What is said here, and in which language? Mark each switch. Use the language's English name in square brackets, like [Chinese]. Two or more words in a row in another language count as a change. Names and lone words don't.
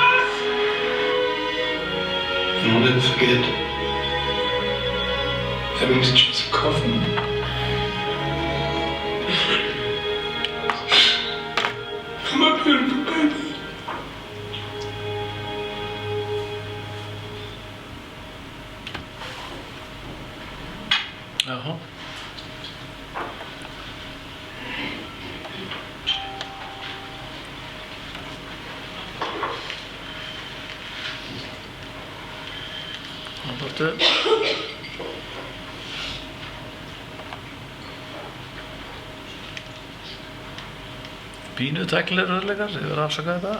[English] And I'll never forget having to choose a coffin. For my beautiful baby. [Icelandic] Jaha. Það bortu. Pínu tæknilegir örleikar, þið verður að afsaka þetta.